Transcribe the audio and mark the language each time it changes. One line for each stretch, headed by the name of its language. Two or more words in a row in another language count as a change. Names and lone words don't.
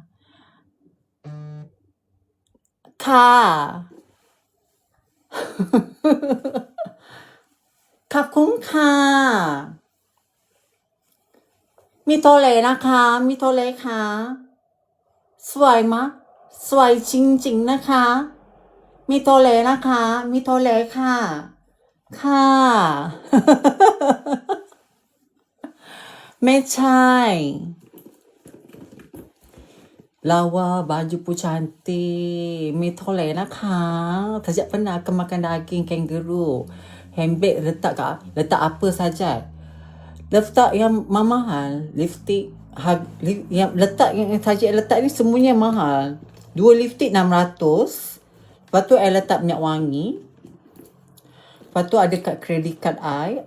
Thai: ขอบคุณค่ะมีโทเลนะคะ มีโทเลค่ะสวยมะสวยจริงๆนะคะมีโทเลนะคะมีโทเลค่ะไม่ใช่
Malay: Lawa, baju pun cantik. Mitole นะคะTajak pernah akan makan daging kangaroo. Handbag letak apa saja. Letak yang mahal. Lipstick yang letak yang Tajak letak ni semuanya mahal. 2 lipstick 600. Lepas tu I letak minyak wangi. Lepas tu ada kat
English: credit card
Malay: I.